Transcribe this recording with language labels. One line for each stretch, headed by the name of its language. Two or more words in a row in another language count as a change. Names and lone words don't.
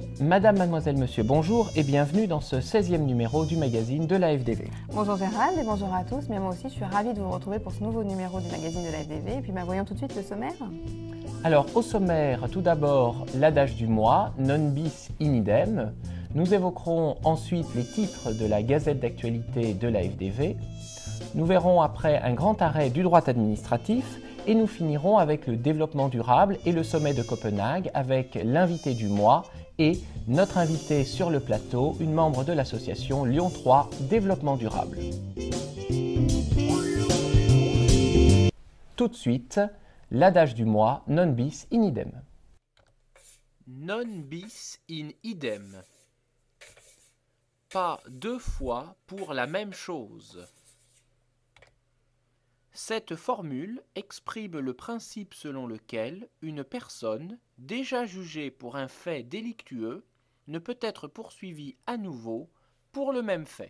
French: Madame, mademoiselle, monsieur, bonjour et bienvenue dans ce 16e numéro du magazine de la FDV. Bonjour Gérald et bonjour à tous, mais moi aussi je suis ravie de vous retrouver pour ce nouveau numéro du magazine de la FDV. Et puis voyons tout de suite le sommaire. Alors au sommaire, tout d'abord l'adage du mois,
Latin: non bis in idem.
French: Nous évoquerons ensuite les titres de la gazette d'actualité de la FDV. Nous verrons après un grand arrêt du droit administratif et nous finirons avec le développement durable et le sommet de Copenhague avec l'invité du mois et notre invité sur le plateau, une membre de l'association Lyon 3 Développement Durable. Tout de suite, l'adage du mois,
Latin: non bis in idem. Non bis in idem.
French: Pas deux fois pour la même chose. Cette formule exprime le principe selon lequel une personne, déjà jugée pour un fait délictueux, ne peut être poursuivie à nouveau pour le même fait.